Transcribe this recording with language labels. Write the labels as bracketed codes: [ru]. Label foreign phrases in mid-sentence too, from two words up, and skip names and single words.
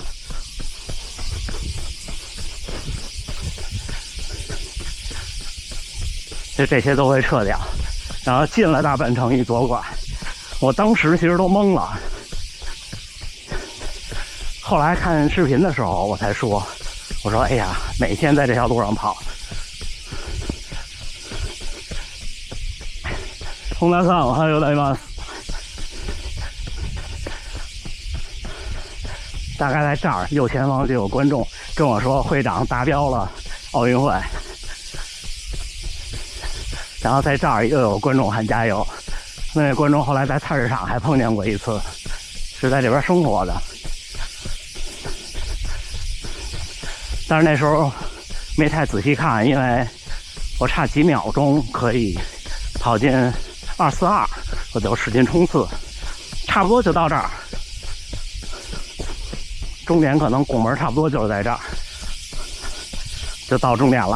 [zh] 这些都会撤掉，然后进了大阪城一左拐，我当时其实都懵了。后来看视频的时候，我才说，我说哎呀，每天在这条路上跑。 [ja] 本田さん、おはようございます。 [zh] 大概在这儿右前方就有观众跟我说，会长达标了奥运会。然后在这儿又有观众喊加油。那位观众后来在菜市场还碰见过一次，是在这边生活的，但是那时候没太仔细看，因为我差几秒钟可以跑进242，我就使劲冲刺，差不多就到这儿，终点可能拱门差不多就是在这儿，就到终点了。